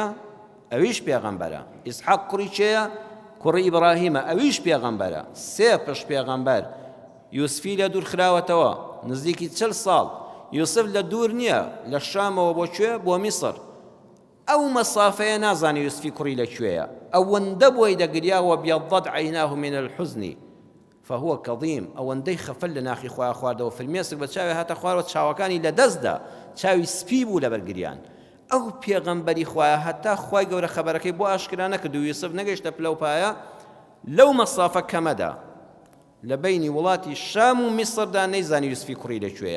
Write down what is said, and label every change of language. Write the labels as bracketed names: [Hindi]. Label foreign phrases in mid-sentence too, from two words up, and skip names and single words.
[Central Kurdish] ئەویش پێغەمبەرە، ئیسحاق کوڕی چێیە؟ کوڕی ئیبراهیمە، ئەویش پێغەمبەرە، سێ پشت پێغەمبەر. یوسفی لە دوور خراوەتەوە نزیکی 40 ساڵ، یوسف لە دوور نییە، لە شامەوە بۆ کوێ؟ بۆ میسر. ئەو مەسافەیە نازانی یوسفی کوڕی لەکوێیە، ئەوەندە بۆی دەگریاوە [Arabic] بیەضەت عەیناه من الحزن فهو کەظیم، [Central Kurdish] ئەوەندەی خەفەل لە ناخی خۆیان خواردەوە، فرمێسک بە چاوی هاتە خوارەوە چاوەکانی لە دەستدا، چاوی سپی بوو لەبەر گریان. ئەو پێغەمبەری خوایە هەتا خوای گەورە خەبەرەکەی بۆ ئاشکرا نەکرد و یوسف نەگەیشتە پلەپایە لەو مەسافە کەمەدا لە بینی وڵاتی شام و میسردا نەیزانی یوسفی کوڕی لەکوێیە.